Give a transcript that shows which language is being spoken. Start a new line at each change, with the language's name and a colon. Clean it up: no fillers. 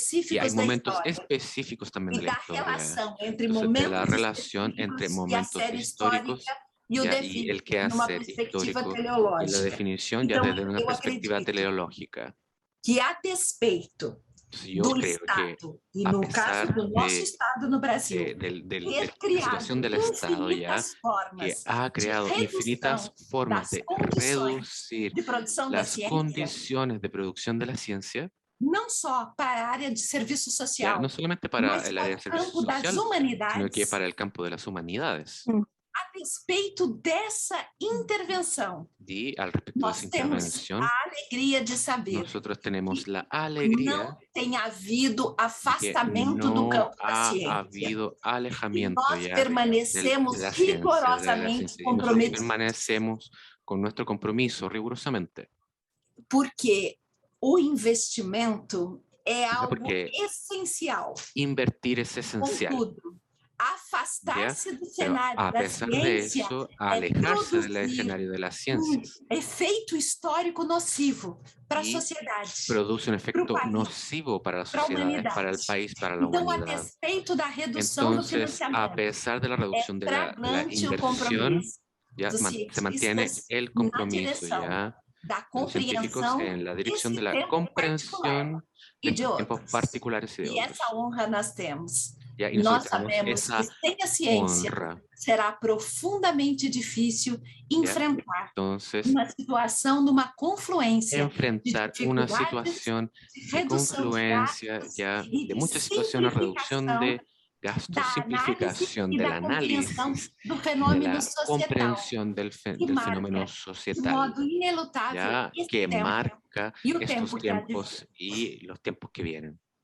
Spanish: Y hay momentos específicos también de la historia. Entonces, de la relación entre momentos históricos y el quehacer histórico y la definición ya desde una perspectiva teleológica.
Portuguese: Que a despeito do Estado, e no caso do nosso Estado no Brasil,
Spanish: de la situación del Estado ya, que ha creado infinitas formas de reducir las condiciones de producción de la ciencia,
Portuguese: não só para a área de serviço social,
Spanish: no solamente para el área de servicio social, sino que para el campo de las humanidades.
Portuguese: A despeito dessa intervenção, nós temos a alegria de saber
Spanish: nosotros tenemos la alegría
Portuguese: não tem havido afastamento do campo da ciência. Nós permanecemos rigorosamente comprometidos.
Spanish: Permanecemos con nuestro compromiso rigurosamente.
Portuguese: Porque o investimento é algo essencial.
Spanish: Invertir es esencial.
Portuguese: Contudo, afastar-se do cenário da ciência
Spanish: alejarse del escenario de las ciencias.
Portuguese: Efeito histórico nocivo para a sociedade.
Spanish: Produce un efecto nocivo para la sociedad, para el país, para la humanidad.
Portuguese: Então, a despeito da redução do financiamento,
Spanish: a pesar de la reducción de la inversión, ya se mantiene el compromiso ya de los científicos en la dirección de la comprensión de tiempos particulares y de otros.
Portuguese: E essa honra nós temos.
Spanish: Y
Portuguese: nós sabemos que sem a ciência será profundamente difícil enfrentar uma situação de uma confluência
Spanish: enfrentar una situación de confluencia ya de muchas situaciones, reducción de gastos, simplificación del análisis, de la comprensión del fenómeno societal, ya que marca estos tiempos y los tiempos que vienen.